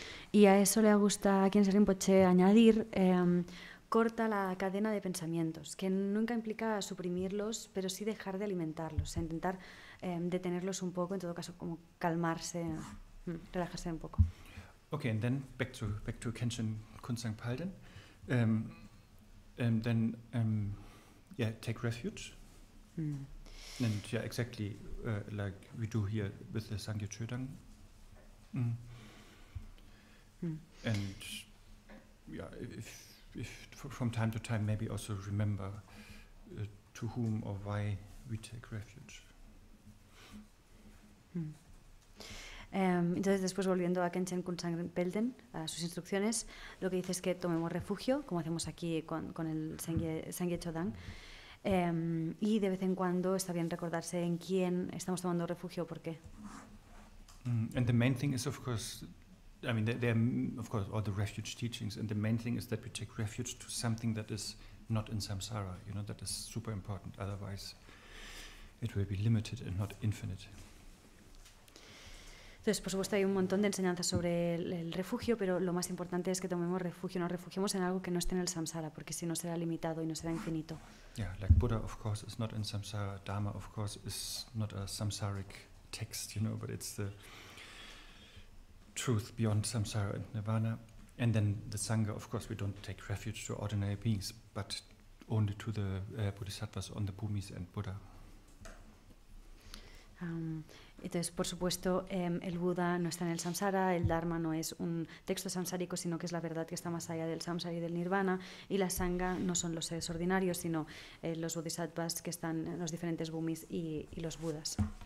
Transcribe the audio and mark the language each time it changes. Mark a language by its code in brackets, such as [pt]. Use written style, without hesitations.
[es] Y a eso le gusta a Khyentse Rinpoche añadir corta la cadena de pensamientos, que nunca implica suprimirlos, pero sí dejar de alimentarlos, intentar detenerlos un poco, en todo caso como calmarse, relajarse un poco. [en] Okay, and then back to Khenchen Kunsang Palden, and then take refuge, and exactly like we do here with the Sangye Chödang. And if from time to time maybe also remember to whom or why we take refuge. [es] Entonces después volviendo a Khenchen Kunsang Palden, a sus instrucciones, lo que dice es que tomemos refugio, como hacemos aquí con el Sangye Chödang, y de vez en cuando está bien recordarse en quién estamos tomando refugio, por qué. [en] And the main thing is, of course, I mean, there are, of course, all the refuge teachings, and the main thing is that we take refuge to something that is not in samsara, you know, that is super important, otherwise it will be limited and not infinite. [es] Entonces, por supuesto, hay un montón de enseñanzas sobre el refugio, pero lo más importante es que tomemos refugio, nos refugiemos en algo que no esté en el samsara, porque si no será limitado y no será infinito. [en] Yeah, like Buddha, of course, is not in samsara. Dharma, of course, is not a samsaric text, you know, but it's the truth beyond samsara and nirvana. And then the Sangha, of course, we don't take refuge to ordinary beings, but only to the Bodhisattvas on the Bhumis and Buddha. [es] Entonces, por supuesto, el Buda no está en el samsara, el Dharma no es un texto samsárico, sino que es la verdad que está más allá del samsara y del nirvana, y la sangha no son los seres ordinarios, sino los bodhisattvas que están en los diferentes bhumis y los budas.